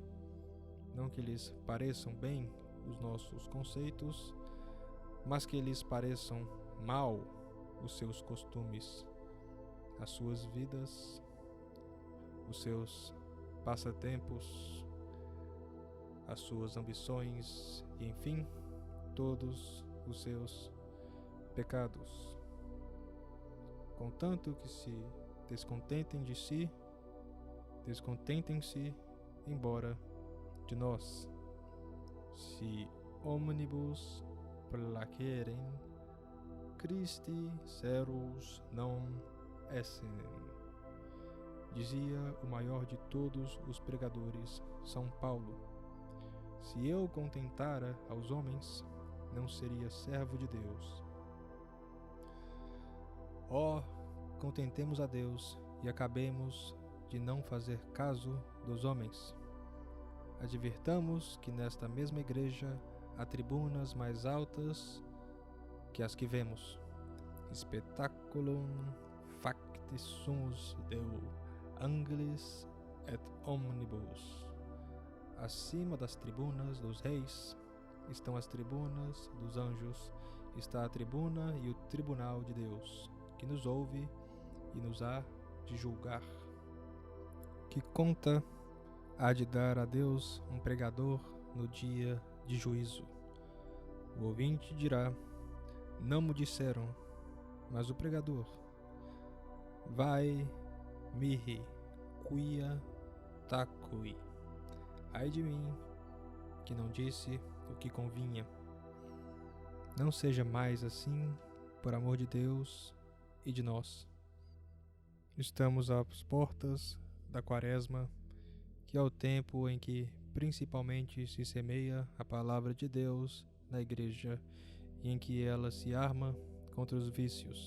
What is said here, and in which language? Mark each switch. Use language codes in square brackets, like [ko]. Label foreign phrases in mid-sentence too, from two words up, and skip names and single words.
[pt] Não que lhes pareçam bem os nossos conceitos, mas que lhes pareçam mal os seus costumes, as suas vidas, os seus passatempos, as suas ambições e, enfim, todos os seus pecados. Contanto que se descontentem de si, descontentem-se embora de nós. [la] Si omnibus placerem, Christi servus non essen, [pt] dizia o maior de todos os pregadores, São Paulo. Se eu contentara aos homens, não seria servo de Deus. Ó, contentemos a Deus e acabemos de não fazer caso dos homens. Advirtamos que nesta mesma igreja há tribunas mais altas que as que vemos. [la] Spectaculum facti sumus Deo, angelis et omnibus. [pt] Acima das tribunas dos reis estão as tribunas dos anjos, está a tribuna e o tribunal de Deus, que nos ouve e nos há de julgar. Que conta há de dar a Deus um pregador no dia de juízo? O ouvinte dirá: não me disseram, mas o pregador: [la] vai mihi quia tacui. [pt] Ai de mim, que não disse o que convinha. Não seja mais assim, por amor de Deus e de nós. Estamos às portas da Quaresma, que é o tempo em que principalmente se semeia a palavra de Deus na igreja e em que ela se arma contra os vícios.